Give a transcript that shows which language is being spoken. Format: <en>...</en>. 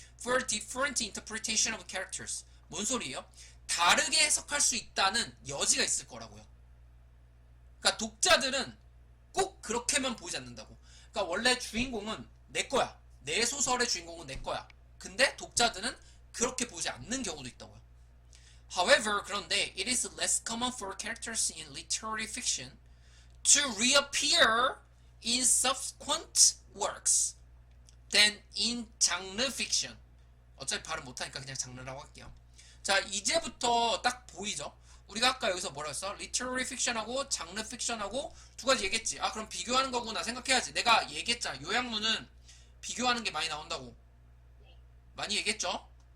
<en>For different interpretation of characters.</en> <ko>뭔 소리예요? 다르게 해석할 수 있다는 여지가 있을 거라고요. 그러니까 독자들은 꼭 그렇게만 보지 않는다고. 그러니까 원래 주인공은 내 거야. 내 소설의 주인공은 내 거야. 근데 독자들은 그렇게 보지 않는 경우도 있다고요.</ko> <en>However,</en> <ko>그런데</ko> <en>it is less common for characters in literary fiction to reappear in subsequent works than in genre fiction.</en> <ko>어차피 발음 못하니까 그냥 장르라고 할게요. 자, 이제부터 딱 보이죠? 우리가 아까 여기서 뭐라 했어? literary fiction하고 장르 fiction하고 두 가지 얘기했지. 그럼 비교하는 거구나 생각해야지. 내가 얘기했잖아. 요약문은 비교하는 게 많이 나온다고. 네. 많이 얘기했죠?</ko>